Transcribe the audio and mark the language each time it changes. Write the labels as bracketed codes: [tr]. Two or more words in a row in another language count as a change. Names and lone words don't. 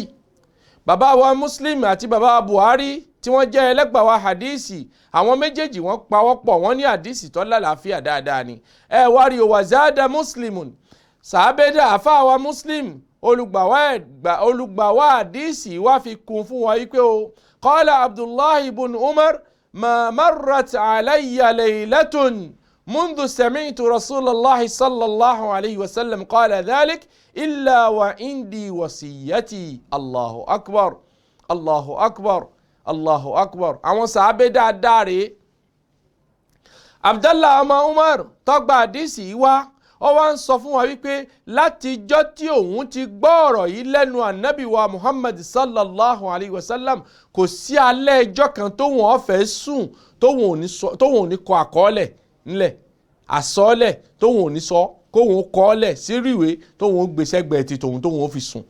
[yo] Bàbá wa Muslim àti bàbá wa Buhari tí wọ́n jẹ́ ẹlẹ́gbàá wa hadisi, àwọn méjèèjì wọ́n pawọ́pọ̀, wọ́n ní hadisi tó lálàáfíà dáadáa ni. Ẹ wá rí o, [ar] وزاد مسلم, [yo] sàábẹ́dà àfáà wa Muslim olùgbàwá hadisi wá fi kún fún wa wípé o [ar] قال عبد الله بن عمر ما مرت علي ليلة منذ سمعت رسول الله صلى الله عليه وسلم قال ذلك إلا وعندي وصيتي. الله أكبر الله أكبر الله أكبر. [yo] àwọn sàábé dáadáa rèé. Abdallah ọmọ Umar tó gba hadisi wá, ó wá ń sọ fún wa wípé látijọ́ tí òun ti gbọ́ ọ̀rọ̀ yìí lẹ́nu ànábì wa Muhammad [ar] صلى الله عليه وسلم, [yo] kò sí alẹ́ ẹjọ́ kan tóun ó fẹ́ sùn tóun ò ní kọ àkọọ́lẹ̀ ńlẹ̀, àsọọ́lẹ̀ tóun ò ní sọ, kóun kọ́ọ́lẹ̀ sírú ìwé tóun ó gbé sẹ́gbẹ̀ẹ́ ti tòun ó fi sùn.